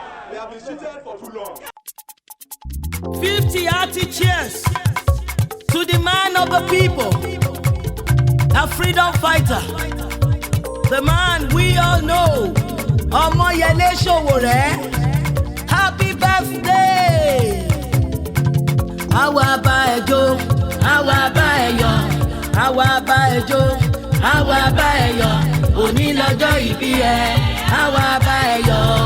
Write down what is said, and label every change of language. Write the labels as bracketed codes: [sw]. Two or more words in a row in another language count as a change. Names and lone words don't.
[en] We have been seated for too long. Fifty hearty cheers. To the man of the people, a freedom fighter, the man we all know, Omoyele Sowore. Happy birthday! [yo] Àwa bá ẹ jó, àwa bá ẹ yọ̀, àwa bá ẹ jó, àwa bá ẹ yọ̀. Òní lọ́jọ́ ìbí ẹ, àwa bá ẹ yọ̀.